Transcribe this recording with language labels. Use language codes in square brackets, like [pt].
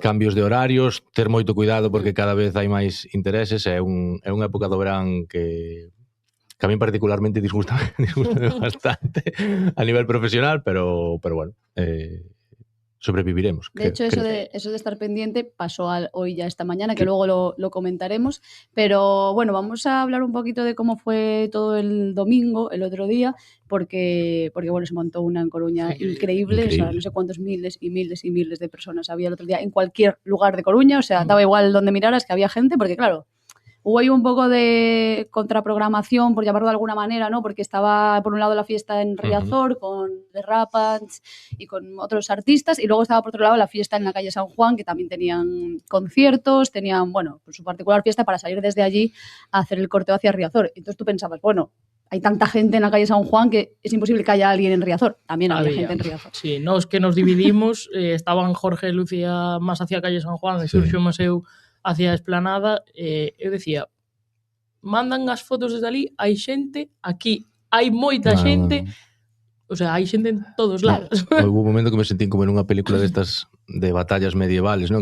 [gl] Cambios de horarios, ter moito cuidado porque cada vez hai máis intereses, é unha época do verán que a mí particularmente disgusta bastante a nivel profesional, pero bueno, sobreviviremos. [es] De hecho, eso de estar pendiente pasó hoy ya esta mañana, que luego lo comentaremos. Pero bueno, vamos a hablar un poquito de cómo fue todo el domingo, el otro día, porque bueno, se montó una en Coruña increíble. O sea, no sé cuántos miles y miles y miles de personas había el otro día en cualquier lugar de Coruña. O sea, daba igual donde miraras que había gente, porque claro, hubo ahí un poco de contraprogramación, por llamarlo de alguna manera, ¿no? Porque estaba, por un lado, la fiesta en Riazor, con The Rapans y con otros artistas, y luego estaba, por otro lado, la fiesta en la calle San Juan, que también tenían conciertos, tenían, bueno, pues su particular fiesta para salir desde allí a hacer el corteo hacia Riazor. Entonces tú pensabas, bueno, hay tanta gente en la calle San Juan que es imposible que haya alguien en Riazor. También había gente en Riazor. [gl] Sí, nos que nos dividimos, estaban Jorge e Lucía máis hacia a calle San Juan, e Xurxo máis eu hacia a Esplanada. Eu decía, mandan as fotos desde ali, hai xente, aquí hai moita xente, o sea, hai xente en todos lados. Houve un momento que me sentí como en unha película destas de batallas medievales, non?